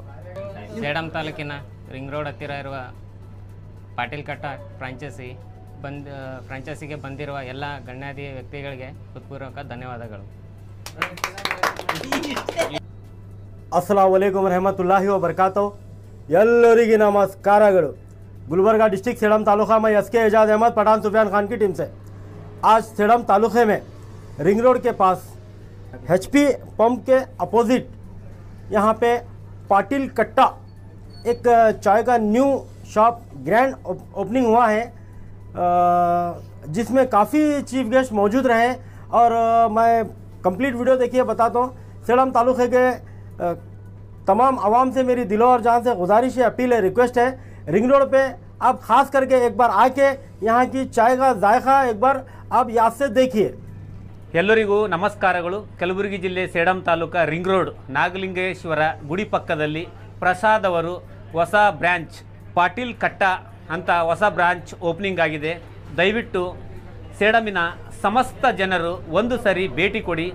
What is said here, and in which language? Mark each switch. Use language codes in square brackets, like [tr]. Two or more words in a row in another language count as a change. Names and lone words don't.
[kn] ಸೇಡಂ ತಾಲೂಕಿನ [en] ring road [kn] ಹತ್ತಿರ ಇರುವ ಪಾಟೀಲ್ ಕಟ್ಟ ಫ್ರಾಂಚೈಸಿಗೆ ಬಂದಿರುವ ಎಲ್ಲ ಗಣ್ಯಾತಿ ವ್ಯಕ್ತಿಗಳಿಗೆ ಹೃತ್ಪೂರ್ವಕ ಧನ್ಯವಾದಗಳು. [ar] السلام عليكم ورحمة الله وبركاته. [kn] ಎಲ್ಲರಿಗೆ ನಮಸ್ಕಾರಗಳು. [hi] गुलबर्गा डिस्ट्रिक्ट सेडम तालुका में एसके एजाज अहमद पठान सुफियान खान की टीम से आज सेडम तालुके में [en] ring road [hi] के पास एचपी पंप के अपोजिट यहाँ पे पाटिल कट्टा एक चाय का [en] new shop grand opening [hi] हुआ है, जिसमें काफ़ी [en] chief guest [hi] मौजूद रहे. और मैं [en] complete video [hi] देखिए बताता हूँ. सेडम तालुके के तमाम आवाम से मेरी दिलो और जान से गुजारिश है, अपील है, रिक्वेस्ट है, [en] ring road [hi] पे आप खास करके एक बार आके यहाँ की चाय का जायका एक बार आप याद से देखिए. [kn] ಎಲ್ಲರಿಗೂ ನಮಸ್ಕಾರಗಳು. ಕಲಬುರಗಿ ಜಿಲ್ಲೆ ಸೇಡಂ ತಾಲೂಕು [en] ring road [kn] ನಾಗಲಿಂಗೇಶ್ವರ ಗುಡಿ ಪಕ್ಕದಲ್ಲಿ ಪ್ರಸಾದ್ ಅವರು ಹೊಸ ಬ್ರ್ಯಾಂಚ್ ಪಾಟೀಲ್ ಕಟ್ಟ ಅಂತ ಹೊಸ [en] branch opening [kn] ಆಗಿದೆ. ದಯವಿಟ್ಟು ಸೇಡಮಿನ ಸಮಸ್ತ ಜನರು ಒಂದು ಸರಿ ಭೇಟಿ ಕೊಡಿ.